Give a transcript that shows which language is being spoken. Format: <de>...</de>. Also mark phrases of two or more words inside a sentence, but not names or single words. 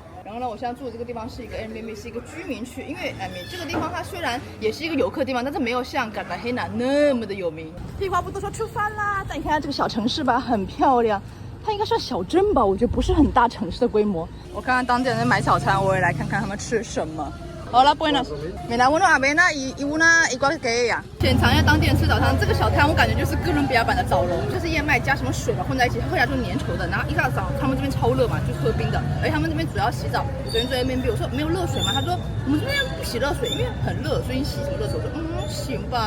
<zh>然后呢，我现在住的这个地方是一个 Airbnb， 是一个居民区，因为这个地方它虽然也是一个游客地方，但是没有像卡塔黑纳那么的有名。废话不多说，出发啦！但你看这个小城市吧，很漂亮。它应该算小镇吧，我觉得不是很大城市的规模。我看看当地人买早餐，我也来看看他们吃什么。</zh> <es>好了 ，buenas。Mira uno avena y una igual que ella。</es> <zh>浅尝一下当地人吃早餐，这个小摊我感觉就是哥伦比亚版的早龙，就是燕麦加什么水嘛混在一起，喝起来就是粘稠的。然后一大早他们这边超热嘛，就是喝冰的，而且他们这边主要洗澡。我昨天在 Airbnb 我说没有热水嘛，他说我们这边不洗热水，因为很热，所以你洗什么热水？我说行吧。</zh>